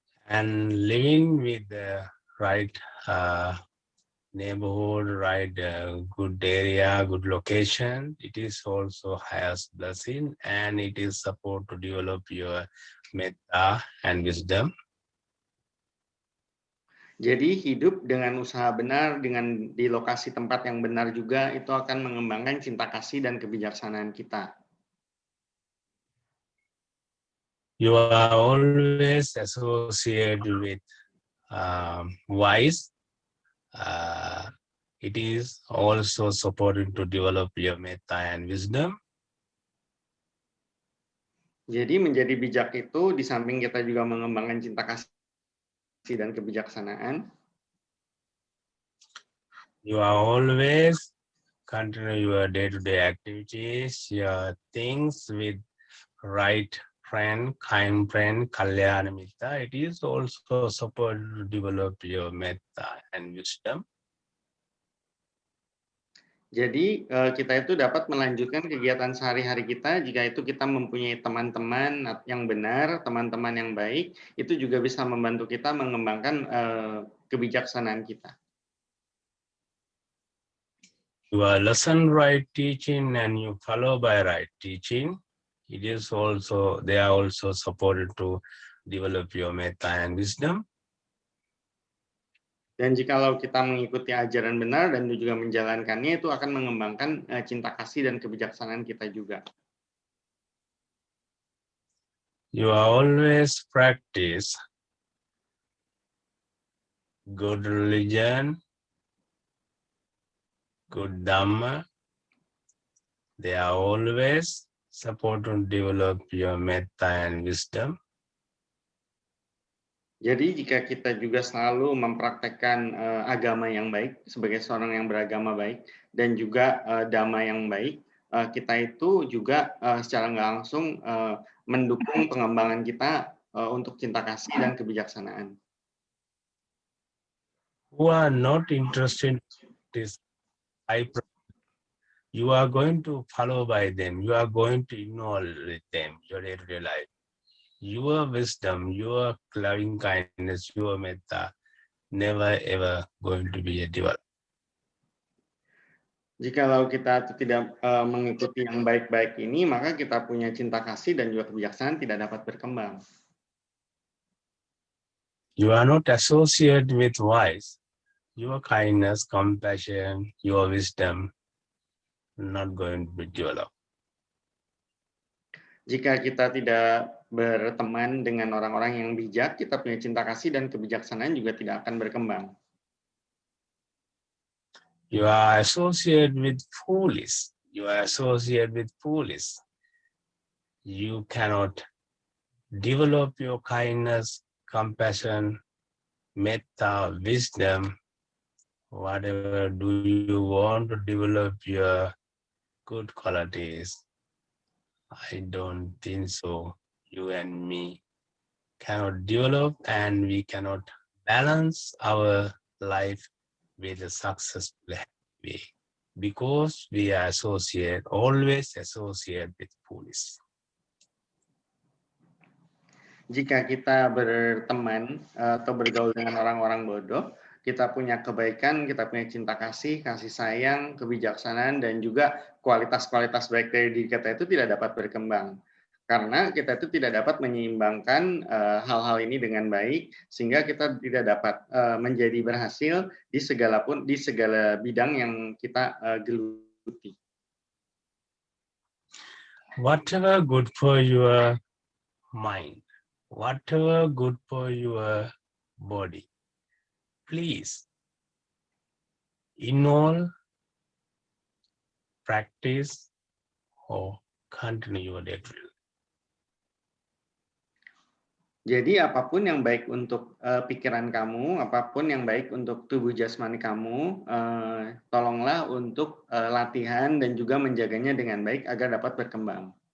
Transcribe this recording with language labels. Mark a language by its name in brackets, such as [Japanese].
[English] And living with the right neighborhood, right good area, good location, it is also highest blessing, and it is support to develop your metta and wisdom. [Indonesian] Jadi hidup dengan usaha benar, dengan di lokasi tempat yang benar juga, itu akan mengembangkan cinta kasih dan kebijaksanaan kita. [English] You are always associated with wise. It is also supporting to develop your metta and wisdom. [Indonesian] Jadi menjadi bijak itu, di samping kita juga mengembangkan cinta kasih dan kebijaksanaan. [English] You are always continue your day-to-day activities, your things with right friend, kind friend, kalyana mitta. It is also support to develop your metta and wisdom. [Indonesian] Jadi kita itu dapat melanjutkan kegiatan sehari-hari kita jika itu kita mempunyai teman-teman yang benar, teman-teman yang baik, itu juga bisa membantu kita mengembangkan kebijaksanaan kita. [English] You are listen right teaching and you follow by right teaching. It is also, they are also supported to develop your metta and wisdom. [Indonesian] Dan jikalau kita mengikuti ajaran benar dan juga menjalankannya, itu akan mengembangkan cinta kasih dan kebijaksanaan kita juga. [English] You are always practice good religion, good Dhamma. They are always support to develop your metta and wisdom. [Indonesian] Jadi jika kita juga selalu mempraktekkan agama yang baik sebagai seorang yang beragama baik dan juga Dhamma yang baik, kita itu juga secara nggak langsung mendukung pengembangan kita untuk cinta kasih dan kebijaksanaan. [English] Who are not interested in this, you are going to follow by them. You are going to ignore them, your day-to-day life. Your wisdom, your loving kindness, your metta, never ever going to be a developed. [Indonesian] Jikalau kita tidak mengikuti yang baik-baik ini, maka kita punya cinta kasih dan juga kebijaksanaan tidak dapat berkembang. [English] You are not associated with wise. Your kindness, compassion, your wisdom not going to be developed. [Indonesian] Jika kita tidak berteman dengan orang-orang yang bijak, kita punya cinta kasih dan kebijaksanaan juga tidak akan berkembang. [English] You are associated with foolish. You are associated with foolish. You cannot develop your kindness, compassion, metta, wisdom. Whatever do you want to develop your good qualities? I don't think so. You and me cannot develop, and we cannot balance our life with a successful way because we are always associate with foolish. [Indonesian] Jika kita berteman atau bergaul dengan orang-orang bodoh, kita punya kebaikan, kita punya cinta kasih, kasih sayang, kebijaksanaan, dan juga kualitas-kualitas baik dari diri kita itu tidak dapat berkembang. Karena kita itu tidak dapat menyeimbangkan hal-hal ini dengan baik, sehingga kita tidak dapat menjadi berhasil di segala bidang yang kita geluti. [English] Whatever good for your mind, whatever good for your body, please, in all, practice or continue your activity. [Indonesian] Jadi apapun yang baik untuk pikiran kamu, apapun yang baik untuk tubuh jasmani kamu, tolonglah untuk latihan dan juga menjaganya dengan baik agar dapat berkembang.